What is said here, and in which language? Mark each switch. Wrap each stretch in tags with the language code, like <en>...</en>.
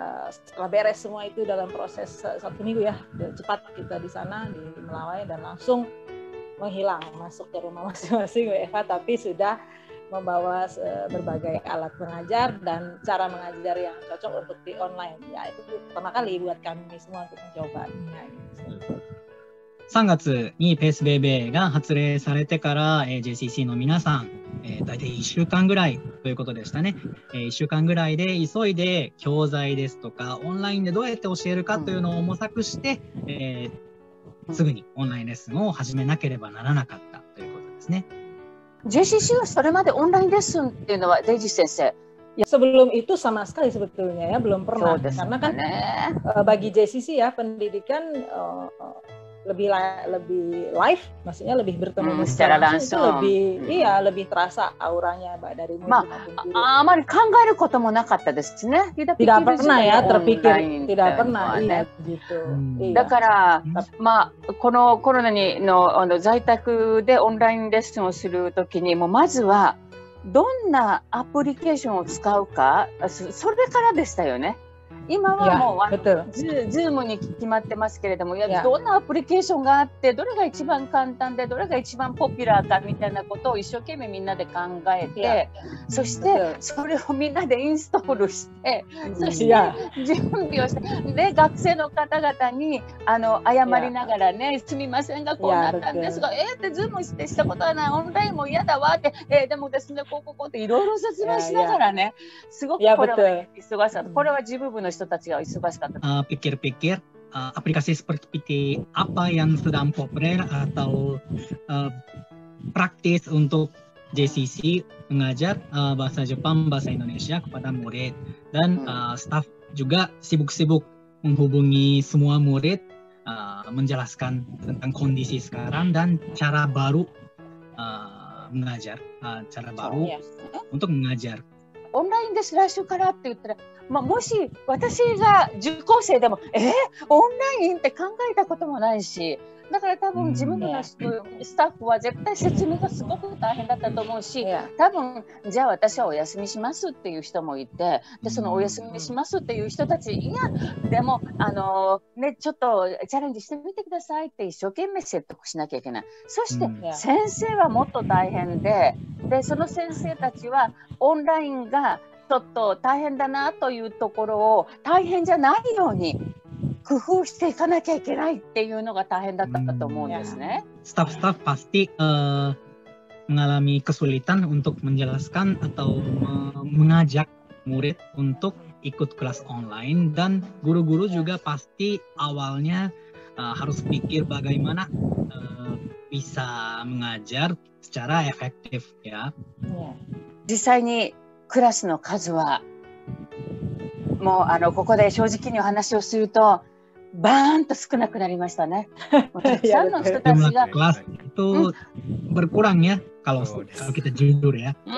<id>Setelah beres semua itu dalam proses 1 minggu ya, cepat kita di sana di Melawai dan langsung menghilang masuk ke rumah masing-masing WFH, tapi sudah membawa berbagai alat mengajar dan cara mengajar yang cocok untuk di online. Ya itu pertama kali buat kami semua untuk mencobanya.</id> <ja>3月にペースベイベーが発令されてから、JCC の皆さん、大体1週間ぐらいということでしたね。 1週間ぐらいで急いで教材ですとかオンラインでどうやって教えるかというのを模索して、すぐにオンラインレッスンを始めなければならなかったということですね。 JCC はそれまでオンラインレッスンっていうのはデイジー先生。</ja> <id>Ya, sebelum itu sama sekali sebetulnya ya belum pernah karena kan bagi JCC ya pendidikan lebih live, maksudnya lebih bertemu secara langsung, lebih terasa auranya dari murid maupun guru.</id> <ja>あまり考えることもなかったですね。</ja> <id>Tidak pernah ya terpikir, tidak pernah gitu.</id> <ja>だからこのコロナの在宅でオンラインレッスンをするときにもまずはどんなアプリケーションを使うか、それからでしたよね。今はもうZoomに決まってますけれども、どんなアプリケーションがあってどれが一番簡単でどれが一番ポピュラーかみたいなことを一生懸命みんなで考えて、そしてそれをみんなでインストールして、そして準備をして、で学生の方々に謝りながらね、すみませんがこうなったんですが、ってZoomしたことはない、オンラインも嫌だわって、でもですねこうっていろいろ説明しながらね、すごくこれは忙しかった。これは自分部の人たちが忙しかった。</ja> <id>pikir-pikir aplikasi seperti apa yang sedang populer atau praktis untuk JCC mengajar bahasa Jepang, bahasa Indonesia kepada murid dan staf juga sibuk-sibuk menghubungi semua murid, menjelaskan tentang kondisi sekarang dan cara baru mengajar, cara baru untuk mengajar.</id> <ja>オンラインです来週からって言ったら、もし私が受講生でもオンラインって考えたこともないし、だから多分自分のスタッフは絶対説明がすごく大変だったと思うし、多分じゃあ私はお休みしますっていう人もいて、でそのお休みしますっていう人たち、いやでもねちょっとチャレンジしてみてくださいって一生懸命説得しなきゃいけない。そして先生はもっと大変で、その先生たちはオンラインがちょっと大変だなというところを大変じゃないように工夫していかなきゃいけないっていうのが大変だったと思うんですね。</ja> <id>Staff-staff pasti mengalami kesulitan untuk menjelaskan atau mengajak murid untuk ikut kelas online, dan guru-guru juga pasti awalnya harus pikir bagaimana bisa mengajar secara efektif ya.</id> <ja>実際にクラスの数はもうここで正直にお話をするとバーンと少なくなりましたね。たくさんの人たちが</ja> <id>kelas itu berkurang ya kalau kita jujur ya.</id>